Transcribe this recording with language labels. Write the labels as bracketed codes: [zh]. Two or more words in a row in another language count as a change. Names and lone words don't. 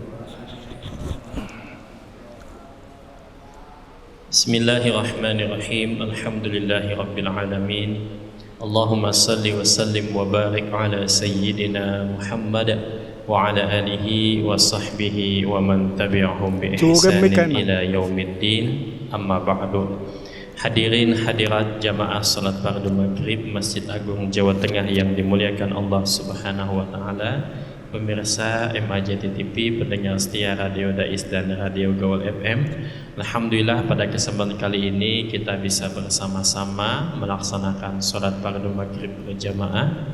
[ar] بسم الله الرحمن الرحيم. الحمد لله رب العالمين. اللهم صل وسلم وبارك على سيدنا محمد وعلى آله وصحبه ومن تبعهم بإحسان إلى يوم الدين. أما بعد. [id] Hadirin hadirat jamaah salat fardu maghrib Masjid Agung Jawa Tengah yang dimuliakan Allah [ar] سبحانه وتعالى, [id] pemirsa MAJT TV, pendengar setia Radio Dais dan Radio Gaul FM. Alhamdulillah pada kesempatan kali ini kita bisa bersama-sama melaksanakan salat fardu maghrib berjamaah.